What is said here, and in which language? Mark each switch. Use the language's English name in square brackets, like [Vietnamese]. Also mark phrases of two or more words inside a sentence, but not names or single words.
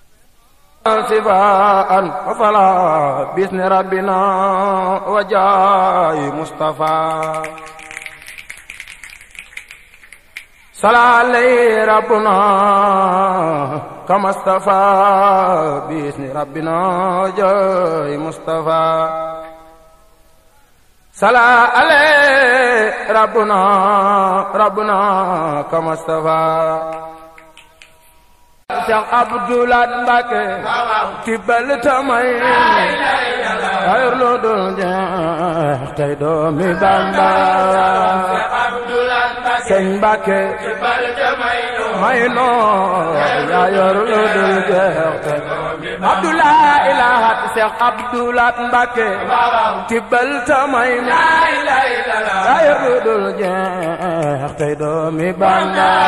[Arabic] شفاء وفلا بإذن ربنا وجاي مصطفى صلى عليه ربنا كما اصطفى بإذن ربنا جاي مصطفى صلى عليه ربنا كما اصطفى [Wolof] Cheikh Abdou Lahad Mbacké tibbal tamay xayr lu dul jeex tey doomi Bamba Sëñ Mbacké tibbal tamay may noo yaa yor lu dul jeex tey Abdou Lahad Cheikh Abdou Lahad Mbacké tibbal tamay xayr lu dul jeex tey doomi Bamba